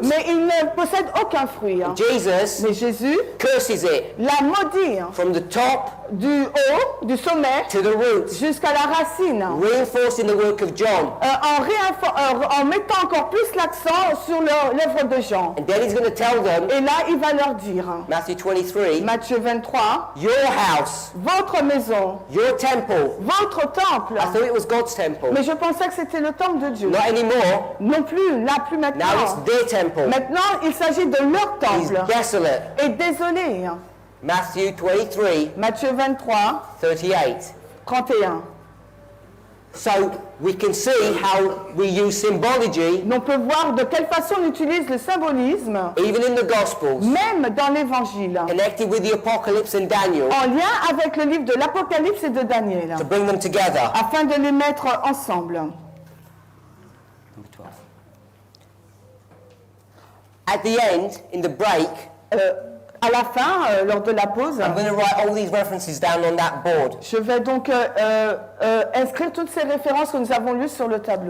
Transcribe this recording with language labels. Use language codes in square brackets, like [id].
[fr] mais il ne possède aucun fruit. [en] Jesus [fr] Mais Jésus [en] curses it [fr] l'a maudit [en] from the top [fr] du haut, du sommet, [en] to the roots, [fr] jusqu'à la racine, [en] reinforcing the work of John. [fr] en mettant encore plus l'accent sur l'œuvre de Jean. [en] And then he's going to tell them, [fr] Et là, il va leur dire, [en] Matthew 23, [fr] Matthieu 23, [en] your house, [fr] votre maison, [en] your temple. [fr] votre temple. [en] I thought it was God's temple. [fr] Mais je pensais que c'était le temple de Dieu. [en] Not anymore. [fr] Non plus, là, plus [en] Now it's [fr] maintenant. [en] their temple. [fr] Maintenant, il s'agit de leur [en] He's [fr] temple. [en] desolate. [fr] Et désolé, [en] Matthew 23, [fr] Matthieu 23, [en] 38. [fr] 31. [en] So we can see how we use symbology, [fr] On peut voir de quelle façon on utilise le symbolisme, [en] even in the Gospels, [fr] même dans l'Évangile, [en] connected with the Apocalypse and Daniel, [fr] en lien avec le livre de l'Apocalypse et de Daniel, [en] to bring them together. [fr] afin de les mettre ensemble. [en] Number 12. At the end, in the break, [fr] À la fin, lors de la pause, [en] I'm going to write all these references down on that board. [fr] je vais donc inscrire toutes ces références que nous avons lues sur le tableau.